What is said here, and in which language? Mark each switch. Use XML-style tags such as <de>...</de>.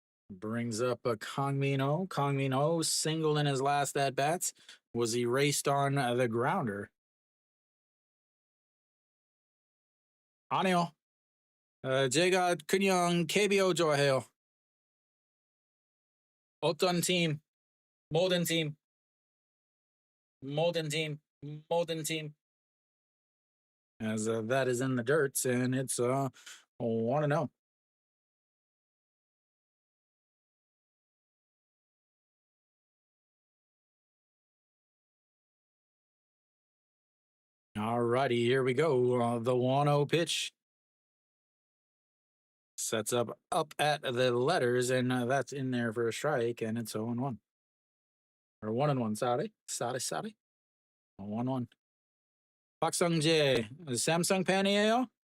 <en>Brings up a Kong Min-ho. Kong Min-ho singled in his last at-bats. Was erased on the grounder.</en> <ko>아니요. 제가 그냥 KBO 좋아해요. 어떤 팀, 모든 팀, 모든 팀, 모든 팀.</ko> <en>As that is in the dirt, and it's 1-0. All righty, here we go. The 1-0 pitch sets up at the letters, and that's in there for a strike, and it's 0-1. Or 1-1, sorry. 1-1.</en> <ko>박성재, Samsung 팬이에요?</ko>